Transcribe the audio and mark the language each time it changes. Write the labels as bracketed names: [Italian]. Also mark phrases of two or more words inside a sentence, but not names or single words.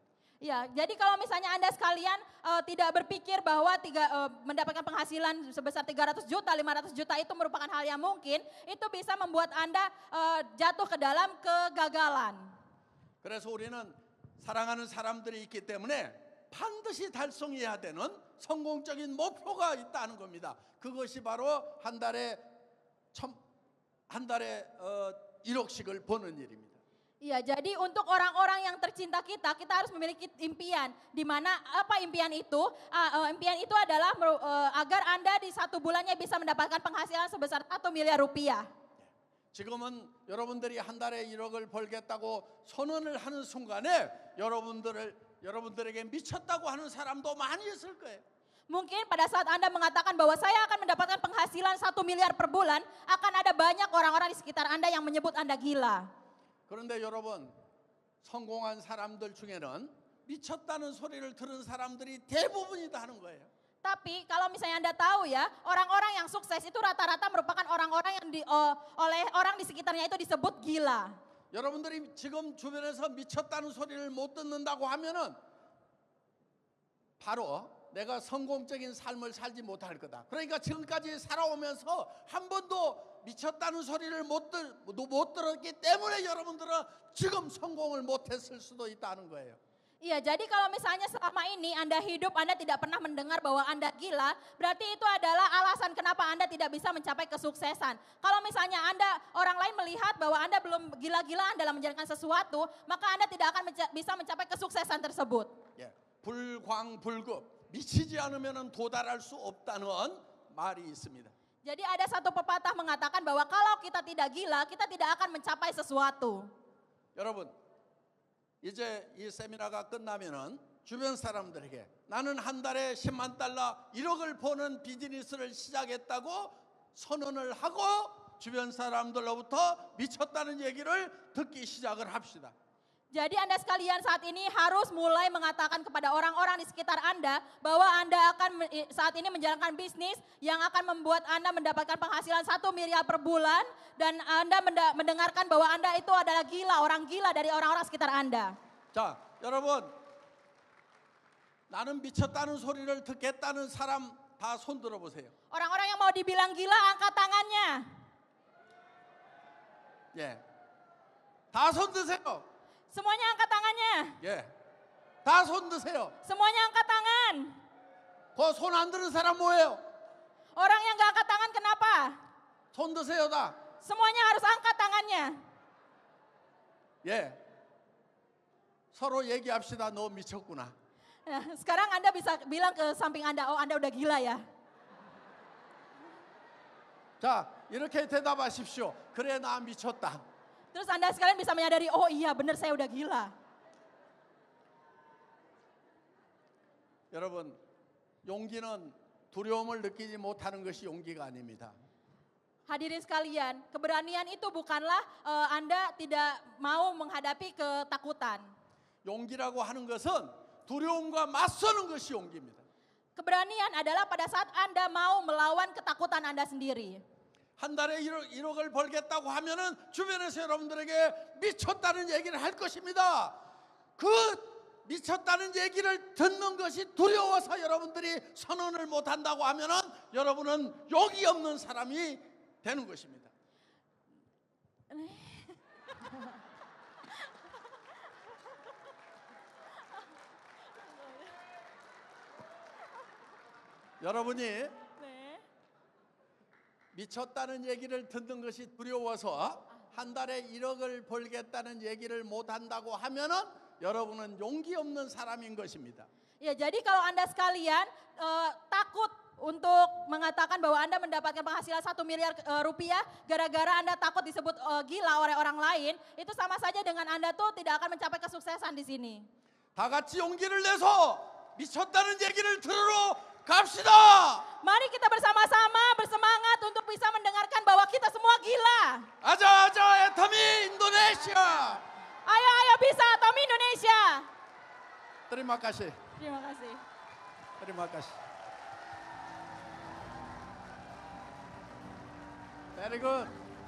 [Indonesian] Ya, jadi kalau misalnya Anda sekalian tidak berpikir bahwa mendapatkan penghasilan sebesar 300 juta, 500 juta itu merupakan hal yang mungkin, itu bisa membuat Anda jatuh ke dalam kegagalan. [Korean] 그래서 우리는 사랑하는 사람들이 있기 때문에 반드시 달성해야 되는 성공적인 목표가 있다는 겁니다. 그것이 바로 한 달에 1억씩을 버는 일입니다. [Indonesian] Iya, jadi untuk orang-orang yang tercinta kita harus memiliki impian. Di mana apa impian itu? Impian itu adalah agar Anda di satu bulannya bisa mendapatkan penghasilan sebesar 1 miliar rupiah. [Korean] 지금은 여러분들이 한 달에 1억을 벌겠다고 선언을 하는 순간에 여러분들에게 미쳤다고 하는 사람도 많이 있을 거예요. [Indonesian] Mungkin pada saat Anda mengatakan bahwa saya akan mendapatkan penghasilan 1 miliar per bulan, akan ada banyak orang-orang di sekitar Anda yang menyebut Anda gila. [Korean] 그런데 여러분, 성공한 사람들 중에는 미쳤다는 소리를 들은 사람들이 대부분이다 하는 거예요. [Indonesian] Tapi kalau misalnya Anda tahu ya, orang-orang yang sukses itu rata-rata merupakan orang-orang yang oleh orang di sekitarnya itu disebut gila. [Korean] 여러분들이 지금 주변에서 미쳤다는 소리를 못 듣는다고 하면은 바로 내가 성공적인 삶을 살지 못할 거다. 그러니까 지금까지 살아오면서 한 번도 미쳤다는 소리를 못 들었기 때문에 여러분들은 지금 성공을 못했을 수도 있다는 거예요. [Indonesian] Iya, jadi kalau misalnya selama ini Anda hidup, Anda tidak pernah mendengar bahwa Anda gila, berarti itu adalah alasan kenapa Anda tidak bisa mencapai kesuksesan. Kalau misalnya orang lain melihat bahwa Anda belum gila-gilaan dalam menjalankan sesuatu, maka Anda tidak akan bisa mencapai kesuksesan tersebut. [Korean] 예, 불광불급, 미치지 않으면 도달할 수 없다는 말이 있습니다. [Indonesian] Jadi ada satu pepatah mengatakan bahwa kalau kita tidak gila, kita tidak akan mencapai sesuatu. [Korean] 여러분, 이제 이 세미나가 끝나면은 주변 사람들에게 나는 한 달에 10만 달러 1억을 버는 비즈니스를 시작했다고 선언을 하고 주변 사람들로부터 미쳤다는 얘기를 듣기 시작을 합시다. [Indonesian] Jadi Anda sekalian saat ini harus mulai mengatakan kepada orang-orang di sekitar Anda bahwa Anda akan saat ini menjalankan bisnis yang akan membuat Anda mendapatkan penghasilan 1 miliar per bulan dan Anda mendengarkan bahwa Anda itu adalah gila, orang gila dari orang-orang sekitar Anda. [Korean] 자, 여러분, 나는 미쳤다는 소리를 듣겠다는 사람 다 손 들어보세요. [Indonesian] Orang-orang yang mau dibilang gila angkat tangannya. [Korean] 예, 다 손 드세요. [Indonesian] Semuanya angkat tangannya. [Korean] 예, 다 손 드세요. [Indonesian] Semuanya angkat tangan. [Korean] 그 손 안 드는 사람 뭐예요? [Indonesian] Orang yang gak angkat tangan kenapa? [Korean] 손 드세요 다. [Indonesian] Semuanya harus angkat tangannya. [Korean] 예, 서로 얘기합시다. 너 미쳤구나. [Indonesian] Nah, sekarang Anda bisa bilang ke samping Anda, oh Anda udah gila ya. [Korean] 자, 이렇게 대답하십시오. 그래, 나 미쳤다. [Indonesian] Terus Anda sekalian bisa menyadari, oh iya benar saya udah gila. [Korean] 여러분, 용기는 두려움을 느끼지 못하는 것이 용기가 아닙니다. [Indonesian] Hadirin sekalian, keberanian itu bukanlah Anda tidak mau menghadapi ketakutan. [Korean] 용기라고 하는 것은 두려움과 맞서는 것이 용기입니다. [Indonesian] Keberanian adalah pada saat Anda mau melawan ketakutan Anda sendiri. [Korean] 한 달에 1억을 벌겠다고 하면은 주변에서 여러분들에게 미쳤다는 얘기를 할 것입니다. 그 미쳤다는 얘기를 듣는 것이 두려워서 여러분들이 선언을 못 한다고 하면은 여러분은 용기 없는 사람이 되는 것입니다. 여러분이 네. 미쳤다는 얘기를 듣는 것이 두려워서 한 달에 1억을 벌겠다는 얘기를 못 한다고 하면은 여러분은 용기 없는 사람인 것입니다. [Indonesian] Ya, jadi kalau Anda sekalian takut untuk mengatakan bahwa Anda mendapatkan penghasilan 1 miliar rupiah gara-gara Anda takut disebut gila oleh orang lain, itu sama saja dengan Anda tuh tidak akan mencapai kesuksesan di sini. [Korean] 다 같이 용기를 내서 미쳤다는 얘기를 들으러 갑시다. [Indonesian] Mari kita bersama-sama bersemangat untuk bisa mendengarkan bahwa kita semua gila. [Korean] 아자 애터미 인도네시아. [Indonesian] Ayo, ayo bisa, Tommy Indonesia. Terima kasih. Terima kasih. Terima kasih. [English] Very good.